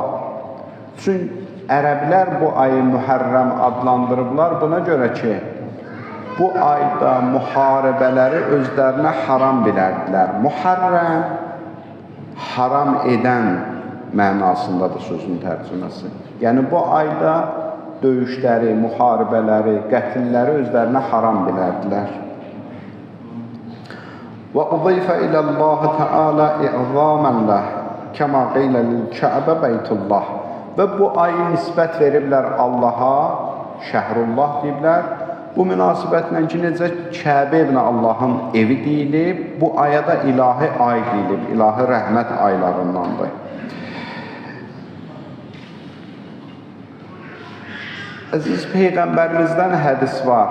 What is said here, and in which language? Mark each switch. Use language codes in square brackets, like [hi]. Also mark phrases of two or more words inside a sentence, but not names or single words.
[az] Çünki ərəblər bu ayı Mühərrəm adlandırıblar buna görə ki, bu ayda müharibələri özlərinə haram bilərdilər. Mühərrəm haram edən mənasındadır sözün tərcüməsi. Yəni bu ayda döyüşləri, müharibələri, qətilləri özlərinə haram bilərdilər. [ar] وأضيف إلى الله تعالى إعظاما له كما قيل للكعبة بيت الله. [az] Və bu ayı nisbət veriblər Allaha, şəhrullah deyiblər. Bu münasibətlə ki, necə Kəbə ibn Allahın evi deyilib, bu aya da ilahi ay deyilib, ilahi rəhmət aylarındandır. Əziz Peyğəmbərimizdən hədis var.